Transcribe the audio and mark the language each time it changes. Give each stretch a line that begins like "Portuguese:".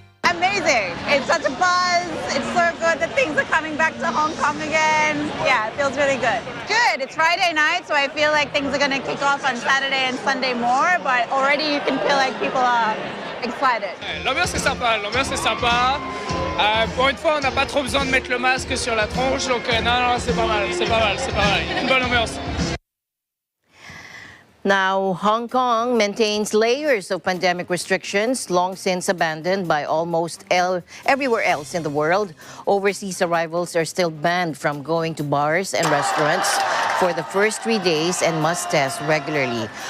English: Amazing. It's such a buzz. It's so good that things are coming back to Hong Kong again. Yeah, it feels really good. Good. It's Friday night, so I feel like things are going to kick off on Saturday and Sunday more, but already you can feel like people are excited.
French: L'ambiance est sympa, Pour une fois, on n'a pas trop besoin de mettre le masque sur la tronche, donc non, c'est pas mal. Une bonne ambiance.
English: Now, Hong Kong maintains layers of pandemic restrictions long since abandoned by almost everywhere else in the world. Overseas arrivals are still banned from going to bars and restaurants for the first 3 days and must test regularly.